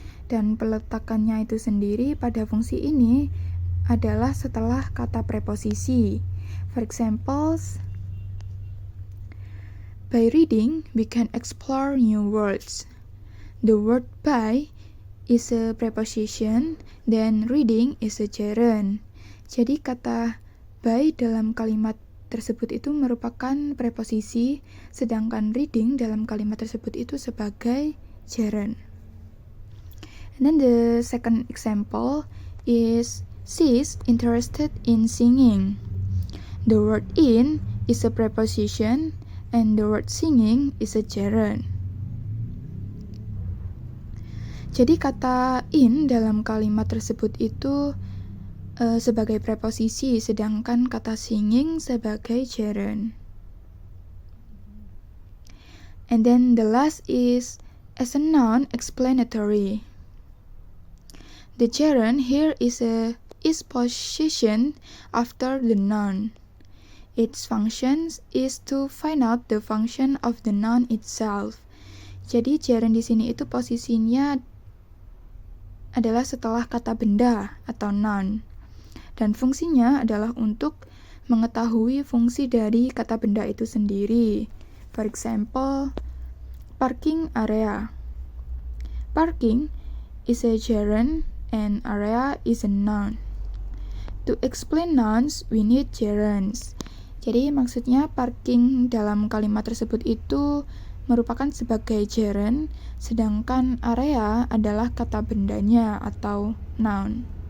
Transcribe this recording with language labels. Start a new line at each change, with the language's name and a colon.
Indonesian: Dan peletakannya itu sendiri pada fungsi ini adalah setelah kata preposisi.
English: For example, by reading, we can explore new words. The word by is a preposition, then reading is a gerund.
Indonesian: Jadi kata by dalam kalimat tersebut itu merupakan preposisi, sedangkan reading dalam kalimat tersebut itu sebagai gerund.
English: And then the second example is she's interested in singing. The word in is a preposition and the word singing is a gerund.
Indonesian: Jadi kata in dalam kalimat tersebut itu sebagai preposisi, sedangkan kata singing sebagai gerund.
English: And then the last is as a noun explanatory. The gerund here is positioned after the noun. Its functions is to find out the function of the noun itself.
Indonesian: Jadi gerund di sini itu posisinya adalah setelah kata benda atau noun. Dan fungsinya adalah untuk mengetahui fungsi dari kata benda itu sendiri.
English: For example, parking area. Parking is a gerund and area is a noun. To explain nouns, we need gerunds.
Indonesian: Jadi maksudnya parking dalam kalimat tersebut itu merupakan sebagai gerund, sedangkan area adalah kata bendanya atau noun.